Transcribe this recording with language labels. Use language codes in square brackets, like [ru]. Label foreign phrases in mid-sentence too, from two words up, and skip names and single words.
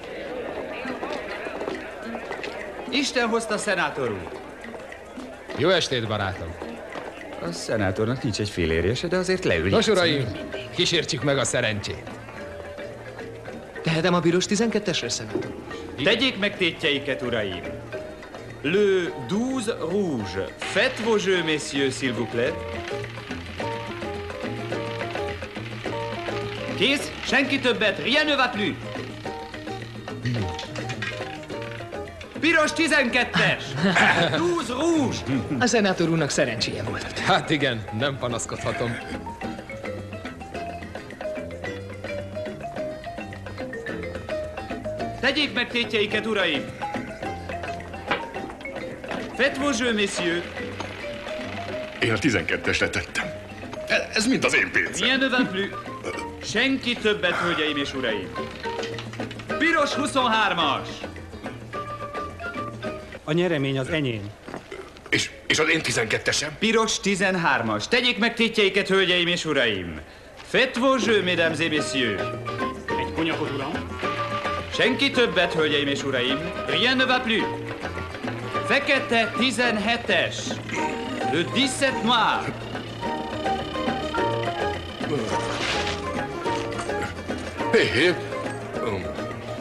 [hu] Isten hozta, szenátor úr. Jó estét, barátom. A szenátornak nincs egy fillérjese, de azért leül. Nos, uraim, kísértsük meg a szerencsét. Tehetem a piros 12-esre, szenátor? Tegyék meg tétjeiket, uraim. [fr] Le 12 rouge. Faites vos jeux, messieurs, s'il vous plaît. [hu] Kész? Senki többet. [fr] Rien ne va plus. [hu] Piros 12-es. [fr] 12 rouge. [hu] A szenátor úrnak szerencséje volt. Hát igen, nem panaszkodhatom. Tegyék meg tétjeiket, uraim. [fr] Faites vos jeux, messieurs. [hu] Én a 12-esre tettem. Ez mind az én pénzem. [fr] Rien ne va plus. [hu] Senki többet, hölgyeim és uraim. Piros 23-as. A nyeremény az enyém. És az én 12-esem? Piros 13-as. Tegyék meg tétjeiket, hölgyeim és uraim. [fr] Faites vos jeux, mesdames et messieurs. [hu] Egy konyakot, uram. Senki többet, hölgyeim és uraim. [fr] Rien ne va plus. [hu] Fekete 17-es. [fr] Le 17 noir. Hé,